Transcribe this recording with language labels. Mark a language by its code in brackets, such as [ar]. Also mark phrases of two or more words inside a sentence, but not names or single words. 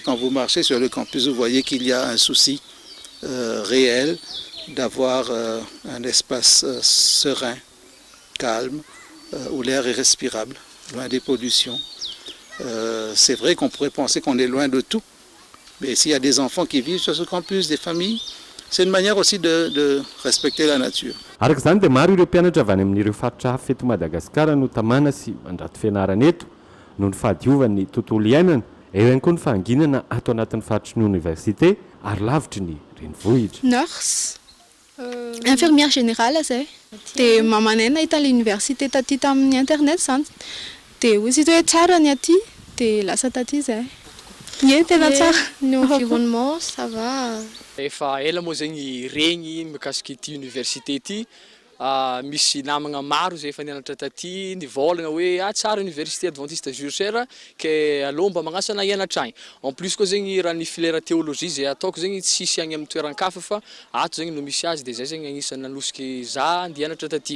[fr] Quand vous marchez sur le campus, vous voyez qu'il y a un souci réel d'avoir un espace serein, calme, où l'air est respirable, loin des pollutions. C'est vrai qu'on pourrait penser qu'on est loin de tout, mais s'il y a des enfants qui vivent sur ce campus, des familles, c'est une manière aussi de respecter la nature. [mg] Araka izany dia maro ireo mpianatra avy any amin'ireo faritra hafa eto Madagasikara no tamana sy mandrato fianarana eto noho ny fahadiovan'ny tontolo iainana. Eo ihany koa ny fahanginana ato anatin'ny faritry ny université ary lavitry ny renivohitra. [fr] Nurse, infirmière générale zay. [mg] Dia mamanay nahita l'université taty tamin'ny internet zany. Dia hoy izy hoe tsara ny aty, dia lasa taty zay. Ie tena tsara. [fr] L'environnement, ça va. [mg] Efa ela moa zegny regny mikasiky ity université ity. Misy namagna maro zay efa nianatra taty nivolagna hoe tsara université adventiste Zurcher ke alôha mba magnasana hianatra agny. [fr] En plus [mg] koa zegny raha ny [fr] filière théologie [mg] zay ataoko zegny tsisy agny amin'ny toeran-kafa fa ato zegny no misy azy dia zay zegny agnisan'ny nanosiky za andianatra taty.